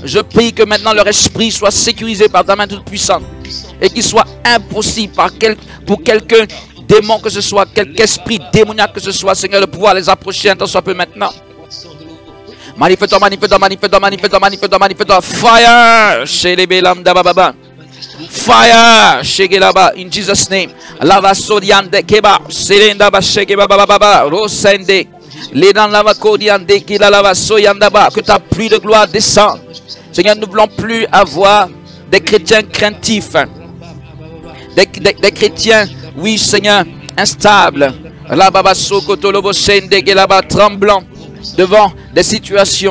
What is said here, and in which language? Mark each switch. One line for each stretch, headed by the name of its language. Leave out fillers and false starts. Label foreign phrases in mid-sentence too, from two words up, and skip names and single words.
French: Je prie que maintenant leur esprit soit sécurisé par ta main toute puissante et qu'il soit impossible pour quelqu'un démon que ce soit, quelque esprit démoniaque que ce soit, Seigneur, de pouvoir les approcher un temps soit peu maintenant. Manifeste-toi, manifeste-toi, manifeste-toi, manifeste-toi, manifeste-toi, manifeste-toi.
English: Fire! Fire! Shegelaba, in Jesus' name. Lava sodiande keba, selenda ba shekeba baba, rosende. Les dans lava kodiande qui la lava soyandaba,
French: que ta pluie de gloire descende. Seigneur, nous ne voulons plus avoir des chrétiens craintifs. Des chrétiens, oui Seigneur, instables. Là-bas, sokotolobo sende, là-bas, tremblant devant des situations.